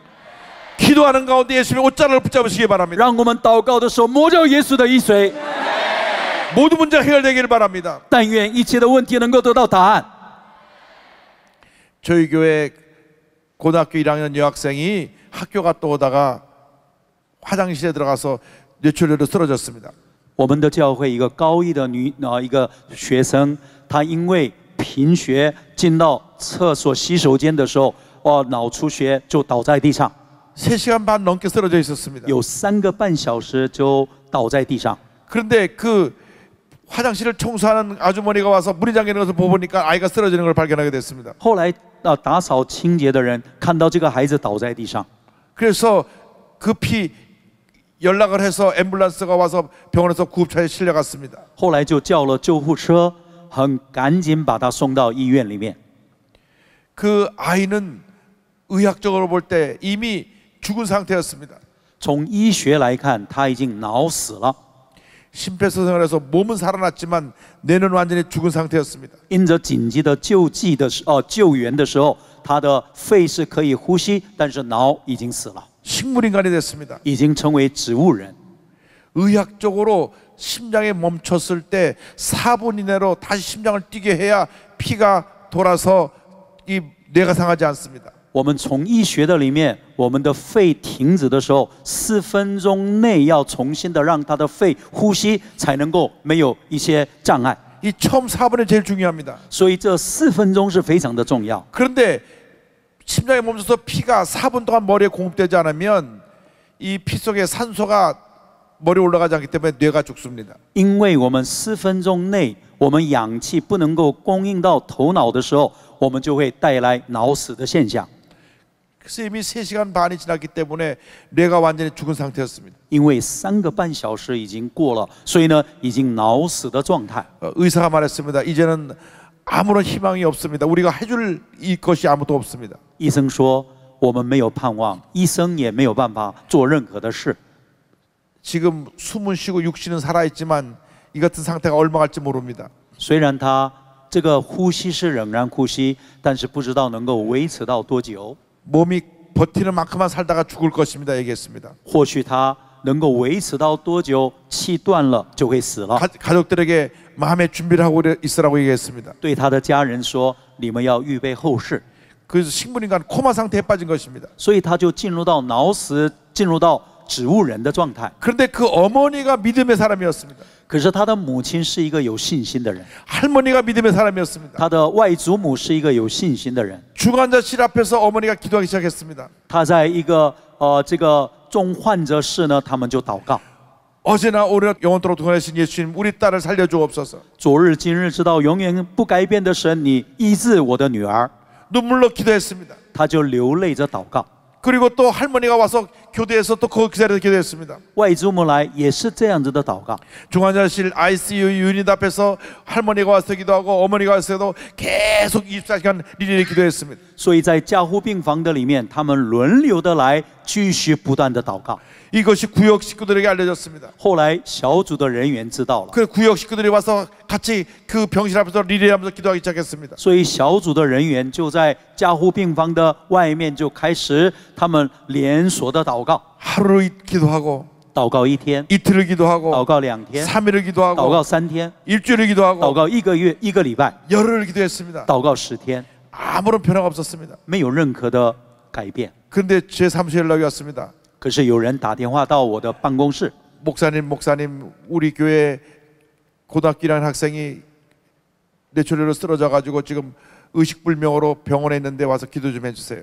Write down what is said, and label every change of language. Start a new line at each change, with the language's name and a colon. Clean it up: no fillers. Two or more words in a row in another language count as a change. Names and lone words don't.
Korean: 기도하는 가운데 예수의 옷자락을 붙잡으시기 바랍니다.
Chinese: 让我们祷告的时候摸着耶稣的衣穗。
Korean: 모든 문제가 해결되기를 바랍니다.
Chinese: 但愿一切的问题能够得到答案。
Korean: 저희 교회 고등학교 1학년 여학생이 학교 갔다 오다가 화장실에 들어가서 뇌출혈로 쓰러졌습니다.
Chinese: 我们的教会一个高一的一个学生，他因为贫血进到厕所洗手间的时候，脑出血就倒在地上，
Korean: 3시간 반 넘게 쓰러져 있었습니다.
Chinese: 有3个半小时就倒在地上。
Korean: 그런데 그 화장실을 청소하는 아주머니가 와서 물이 잠기는 것을 보니까 아이가 쓰러지는 걸 발견하게 됐습니다.
Chinese: 后来打扫清洁的人看到这个孩子倒在地上，
Korean: 그래서 급히 연락을 해서 앰뷸런스가 와서 병원에서 구급차에 실려갔습니다.
Chinese: 后来就叫了救护车，很赶紧把他送到医院里面。
Korean: 그 아이는 의학적으로 볼 때 이미 죽은 상태였습니다.
Chinese: 从医学来看，他已经脑死了。
Korean: 심폐소생을 해서 몸은 살아났지만 뇌는 완전히 죽은 상태였습니다.
Chinese: 因着紧急的救援的时候，他的肺是可以呼吸，但是脑已经死了，
Korean: 식물인간이 됐습니다.
Chinese: 已经成为植物人。
Korean: 의학적으로 심장이 멈췄을 때 4분 이내로 다시 심장을 뛰게 해야 피가 돌아서 이 뇌가 상하지 않습니다.
Chinese: 我们从医学的里面，我们的肺停止的时候，4分钟内要重新的让他的肺呼吸，才能够没有一些障碍。
Korean: 이 처음 4분이 제일 중요합니다.
Chinese: 所以这4分钟是非常的重要。
Korean: 그런데 심장이 멈춰서 피가 4분 동안 머리에 공급되지 않으면 이 피 속에 산소가 머리에 올라가지 않기 때문에 뇌가 죽습니다.
Chinese: 因为我们4分钟内，我们氧气不能够供应到头脑的时候，我们就会带来脑死的现象。
Korean: 그래서 이미 3시간 반이 지났기 때문에 뇌가 완전히 죽은 상태였습니다.
Chinese: 因为3个半小时已经过了，所以呢，已经脑死的状态。
Korean: 의사가 말했습니다. 이제는 아무런 희망이 없습니다. 우리가 해줄 것이 아무도 없습니다.
Chinese: 医生说我们没有盼望，医生也没有办法做任何的事。
Korean: 지금 숨은 쉬고 육신은 살아있지만 이 같은 상태가 얼마 갈지 모릅니다.
Chinese: 虽然他这个呼吸是仍然呼吸，但是不知道能够维持到多久。
Korean: 몸이 버티는 만큼만 살다가 죽을 것입니다. 얘기했습니다.
Chinese: 或许他能够维持到多久，气断了就会死了。
Korean: 가족들에게 마음의 준비를 하고 있으라고 얘기했습니다.
Chinese: 对他的家人说：“你们要预备后事。”
Korean: 그래서 식물인간 코마 상태에 빠진 것입니다.
Chinese: 所以他就进入到脑死，进入到植物人的状态。
Korean: 그런데 그 어머니가 믿음의 사람이었습니다.
Chinese: 可是他的母亲是一个有信心的人，
Korean: 할머니가 믿음의 사람이었습니다.
Chinese: 他的外祖母是一个有信心的人。
Korean: 중환자실 앞에서 어머니가 기도하기 시작했습니다.
Chinese: 他在一个这个重患者室呢，他们就祷告。
Korean: 어제나 오늘 영원토록 동행하신 예수님, 우리 딸을 살려주옵소서.
Chinese: 昨日今日直到永远不改变的神，你医治我的女儿。
Korean: 눈물로 기도했습니다.
Chinese: 他就流泪着祷告。
Korean: 그리고 또 할머니가 와서 교대에서 또 그 자리에서 기도했습니다.
Chinese: 外祖母来也是这样子的祷告。
Korean: 중환자실
English: ICU unit
Korean: 앞에서 할머니가 와서 기도하고 어머니가 와서도 계속 24시간 리레이 기도했습니다.
Chinese: 所以在加护病房的里面，他们轮流的来，继续不断的祷告。
Korean: 이것이 구역 식구들에게 알려졌습니다.
Chinese: 后来小组的人员知道了，
Korean: 그 구역 식구들이 와서 같이 그 병실 앞에서 리레이하면서 기도하기 시작했습니다.
Chinese: 所以小组的人员就在加护病房的外面就开始他们连锁的祷告，
Korean: 하루 기도하고
Chinese: 祷告一天，
Korean: 이틀을 기도하고
Chinese: 祷告2天，
Korean: 3일을
Chinese: 祷
Korean: 기도하고
Chinese: 告3天，
Korean: 일주일을
Chinese: 祷
Korean: 기도하고
Chinese: 告1个月、1个礼拜，
Korean: 열흘을 기도했습니다.
Chinese: 祷告10天，
Korean: 아무런 변화가 없었습니다.
Chinese: 没有任何的改变。
Korean: 그런데 제 사무실에 연락이 왔습니다.
Chinese: 可是有人打电话到我的办公室，
Korean: 목사님, 우리 교회 고등학교 1학년 학생이 뇌출혈로 쓰러져 가지고 지금 의식불명으로 병원에 있는데 와서 기도 좀 해주세요.